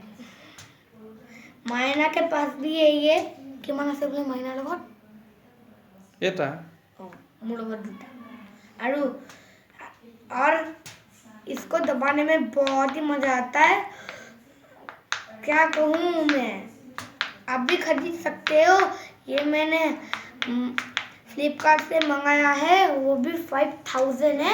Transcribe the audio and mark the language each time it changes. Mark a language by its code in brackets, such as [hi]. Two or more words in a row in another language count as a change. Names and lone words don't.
[hi] मायना के पास भी है ये। [as] কিমান আছে বলে মাইনাৰ লগত? এটা মোৰ লগত দুটা। [hi] और इसको दबाने में बहुत ही मजा आता है। क्या कहूँ मैं, आप भी खरीद सकते हो। ये मैंने फ्लिपकार्ट से मंगाया है, वो भी 5000 है।